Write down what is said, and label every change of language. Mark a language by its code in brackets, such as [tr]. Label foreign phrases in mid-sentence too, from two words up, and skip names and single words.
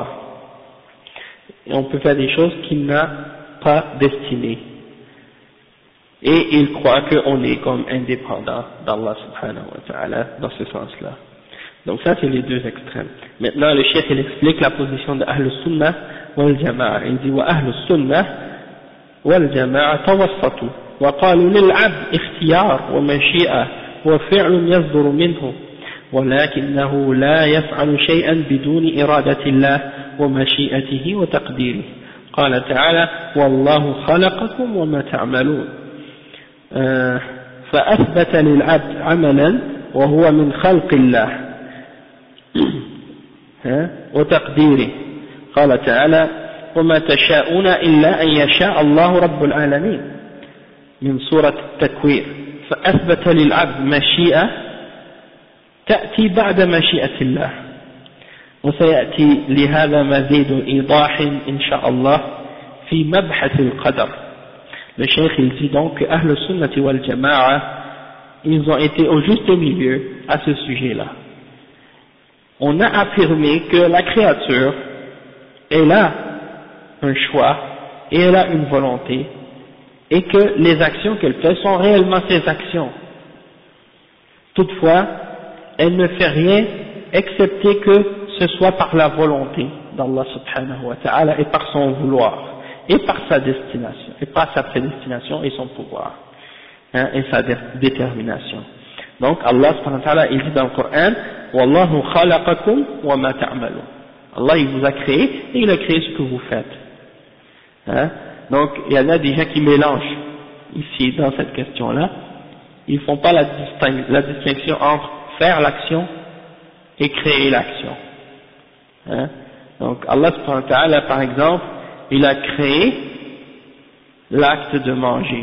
[fr] Et on peut faire des choses qu'il n'a pas destinées. Et ils croient qu'on est comme indépendant d'Allah [ar] سبحانه وتعالى [fr] dans ce sens-là. Donc ça c'est les deux extrêmes. Maintenant le cheikh il explique la position de Ahl Sunnah wal Jama'a. Il dit [ar] وأهل السنة والجماعة توسطوا وقالوا للعبد اختيار ومشيئة وفعل يصدر منه ولكنه لا يفعل شيئا بدون إرادة الله ومشيئته وتقديره. قال تعالى والله خلقكم وما تعملون. فأثبت للعبد عملا وهو من خلق الله وتقديره. قال تعالى وما تشاءون إلا أن يشاء الله رب العالمين من سورة التكوير. فأثبت للعبد مشيئة تأتي بعد مشيئة الله، وسيأتي لهذا مزيد إيضاح إن شاء الله في مبحث القدر. [fr] Le cheikh il dit donc que Ahl Sunnati wal Jama'a, ils ont été au juste milieu à ce sujet-là. On a affirmé que la créature, elle a un choix et elle a une volonté, et que les actions qu'elle fait sont réellement ses actions. Toutefois, elle ne fait rien excepté que ce soit par la volonté d'Allah [ar] سبحانه وتعالى [fr] et par son vouloir et par sa destination et par sa prédestination et son pouvoir et sa détermination. Donc Allah [ar] سبحانه وتعالى [fr] il dit dans le Coran [ar] والله خلقكم وما تعملون. [fr] Allah il vous a créé et il a créé ce que vous faites. Hein? Donc il y en a des gens qui mélangent ici dans cette question-là. Ils font pas la distinction entre faire l'action et créer l'action. Hein? Donc Allah [ar] سبحانه وتعالى [fr] par exemple il a créé l'acte de manger.